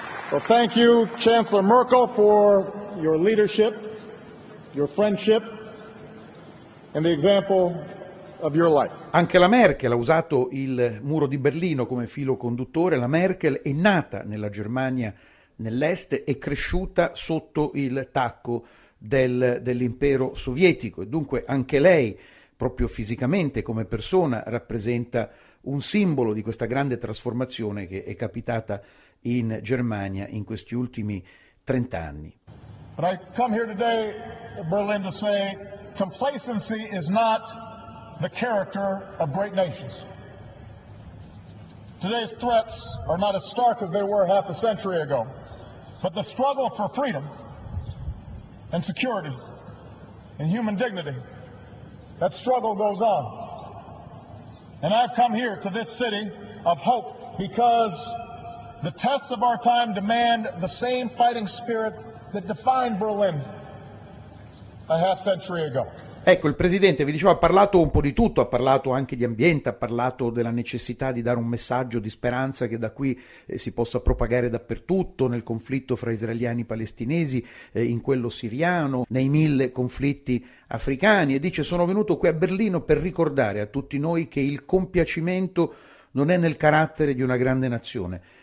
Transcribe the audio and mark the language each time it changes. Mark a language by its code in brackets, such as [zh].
[en] Well, thank you, Chancellor Merkel, for your leadership, your friendship, and the example of your life. [it] Anche la Merkel ha usato il muro di Berlino come filo conduttore. La Merkel è nata nella Germania nell'est e cresciuta sotto il tacco dell'impero sovietico. E dunque anche lei, proprio fisicamente, come persona, rappresenta un simbolo di questa grande trasformazione che è capitata in Germania in questi ultimi 30 anni. [en] But I come here today to Berlin to say complacency is not the character of great nations. Today's threats are not as stark as they were half a century ago, but the struggle for freedom and security and human dignity, that struggle goes on. And I've come here to this city of hope because the tests of our time demand the same fighting spirit that defined Berlin a half century ago. [it] Ecco, il presidente, vi dicevo, ha parlato un po' di tutto, ha parlato anche di ambiente, ha parlato della necessità di dare un messaggio di speranza che da qui si possa propagare dappertutto, nel conflitto fra israeliani e palestinesi, in quello siriano, nei mille conflitti africani, e dice: sono venuto qui a Berlino per ricordare a tutti noi che il compiacimento non è nel carattere di una grande nazione.